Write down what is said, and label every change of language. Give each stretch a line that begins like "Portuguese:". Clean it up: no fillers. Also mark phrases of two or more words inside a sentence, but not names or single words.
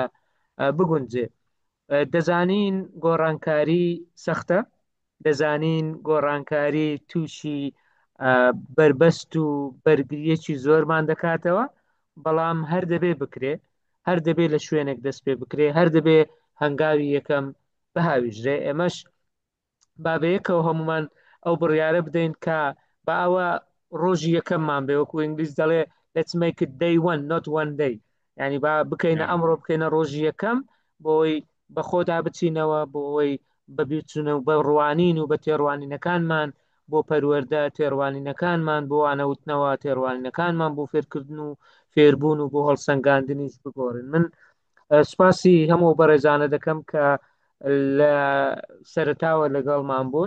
Central Kurdish: بگونجێ دەزانین گۆڕانکاری سەختە دەزانین گۆڕانکاری تووشی بربەست و بەرگریەکی زۆرمان دەکاتەوە بەڵام هەر دەبێ بکرێ هەر دەبێ لە شوێنێک دەست پێ بکرێ هەر دەبێ هەنگاوی یەکەم بەهاویژرێ ئێمەش بابەیەکەوە هەمومان ئەو بڕیارە بدەین کە بە ئەوە ڕۆژی یەکەممان بێ وەکو ئینگلیز دەڵێ
English: let's make it day one not one day
Central Kurdish: یعنی با بکەینە ئەمڕۆ بکەینە ڕۆژی یەکەم بۆی بە خۆدا بچینەوە بۆ ئەوەی بەبیچونە و بە ڕوانین و بە تێڕوانینەکانمان بۆ پەروەردە تێڕوانینەکانمان بۆ وانەوتنەوە تێڕوانینەکانمان بۆ فێرکردن و فێربوون و بۆ هەڵسەنگاندنیش بگۆڕن من سپاسی هەموو بەڕێزانە دەکەم کە لە سەرتاوە لەگەڵمان بوون.